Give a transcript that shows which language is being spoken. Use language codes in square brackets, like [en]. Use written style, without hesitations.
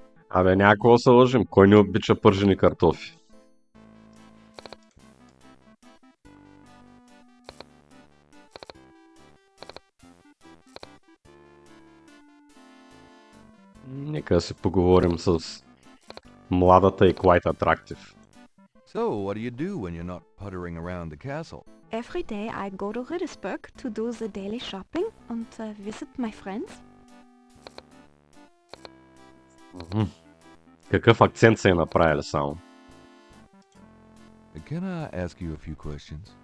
[bg] Абе, някакво се лъжим. Кой не обича пържени картофи? Нека да си поговорим с младата и [en] quite attractive. So, what do you do when you're not puttering around the castle? Every day I go to Riddersburg to do the daily shopping and visit my friends. [bg] Какъв акцент се е направили само? [en] Can I ask you a few questions?